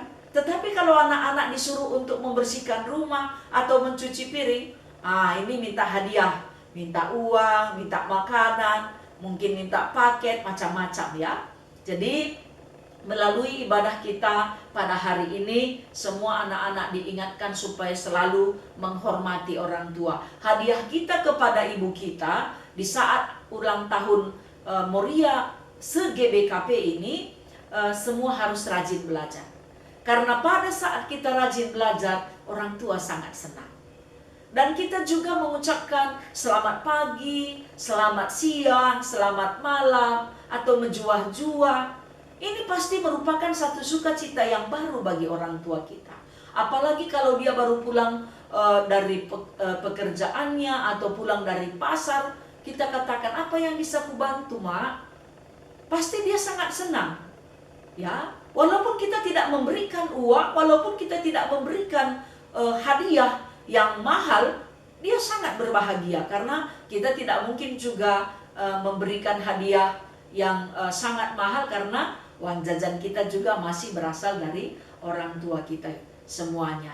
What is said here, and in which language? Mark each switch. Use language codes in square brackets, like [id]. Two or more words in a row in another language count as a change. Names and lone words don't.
[id] Tetapi kalau anak-anak disuruh untuk membersihkan rumah atau mencuci piring, ini minta hadiah, minta uang, minta makanan, mungkin minta paket, macam-macam ya. Jadi melalui ibadah kita pada hari ini, semua anak-anak diingatkan supaya selalu menghormati orang tua. Hadiah kita kepada ibu kita di saat ulang tahun Moria se-GBKP ini, semua harus rajin belajar. Karena pada saat kita rajin belajar, orang tua sangat senang. Dan kita juga mengucapkan selamat pagi, selamat siang, selamat malam, atau menjuah-juah. Ini pasti merupakan satu sukacita yang baru bagi orang tua kita. Apalagi kalau dia baru pulang dari pekerjaannya atau pulang dari pasar, kita katakan, "Apa yang bisa kubantu, Mak?" Pasti dia sangat senang. Ya, walaupun kita tidak memberikan uang, walaupun kita tidak memberikan hadiah yang mahal, dia sangat berbahagia karena kita tidak mungkin juga memberikan hadiah yang sangat mahal karena uang jajan kita juga masih berasal dari orang tua kita semuanya.